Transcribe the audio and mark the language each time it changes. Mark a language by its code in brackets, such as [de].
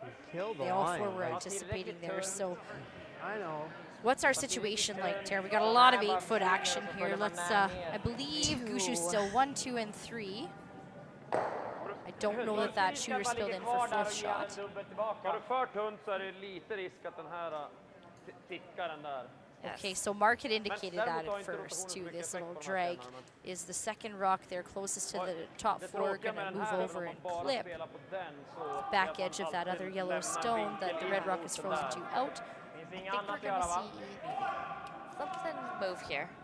[en] Killed the They all line. 4 were anticipating there. So I know. what's our situation like, Tara? We got a lot of 8-foot action here. Let's, I believe Gushue's still 1, 2, and 3. I don't know that that shooter's filled in for 4th shot. [sv] Har du för tunt så är det lite risk att den här tickar den där. [en] Okay, so Mark had indicated that at first too. This little drag is the second rock there closest to the top 4, going to move over and clip the back edge of that other yellow stone that the red rock is frozen to out. I think we're going to see something move here.